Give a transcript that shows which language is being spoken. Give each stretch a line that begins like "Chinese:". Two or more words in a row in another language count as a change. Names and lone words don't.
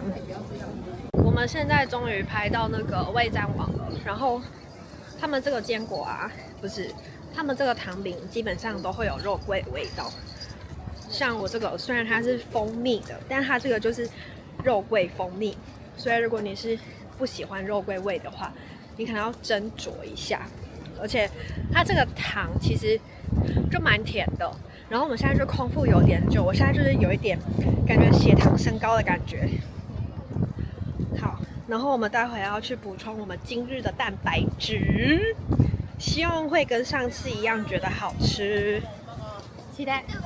Chinese: 我們現在終於排到那個味讚網了，然後他們這個堅果啊，不是，他們這個糖餅基本上都會有肉桂的味道。像我這個雖然它是蜂蜜的，但它這個就是肉桂蜂蜜，所以如果你是不喜歡肉桂味的話，你可能要斟酌一下。而且它這個糖其實就蠻甜的。然後我們現在就空腹有點久，我現在就是有一點感覺血糖升高的感覺。好，然後我們待會要去補充我們今日的蛋白質，希望會跟上次一樣覺得好吃，期待。